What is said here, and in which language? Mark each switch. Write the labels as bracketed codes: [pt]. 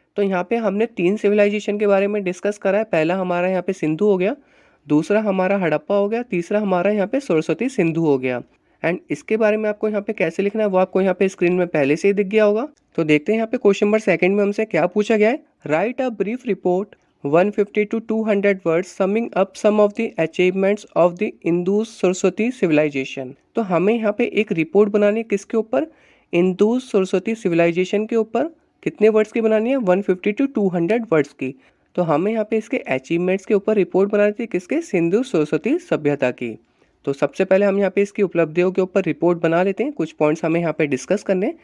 [hi] तो यहाँ पे हमने 3 सिविलाइजेशन के बारे में डिस्कस करा है। पहला हमारा यहाँ पे सिंधु हो गया, दूसरा हमारा हड़प्पा हो गया, तीसरा हमारा यहाँ पे सरस्वती सिंधु हो गया। एंड इसके बारे में आपको यहाँ पे कैसे लिखना है वो आपको यहाँ पे स्क्रीन में पहले से ही दिख गया होगा। तो देखते हैं यहाँ पे क्वेश्चन नंबर सेकंड में हमसे क्या पूछा गया है। [en] Write a brief report 150 to 200 words summing up some of the achievements of the Indus Saraswati civilisation. [hi] तो हमें यहाँ पे एक रिपोर्ट बनानी है, किसके ऊपर, इंडस सरस्वती सिविलाइजेशन के ऊपर। कितने वर्ड्स की बनानी है, 150 to 200 वर्ड्स की। तो हमें यहाँ पे इसके अचीवमेंट्स के ऊपर रिपोर्ट बनानी थी, किसके, सिंधु सरस्वती सभ्यता की। तो सबसे पहले हम यहाँ पे इसकी उपलब्धियों के ऊपर रिपोर्ट बना लेते हैं। कुछ पॉइंट्स हमें यहाँ पे डिस्कस करने हैं।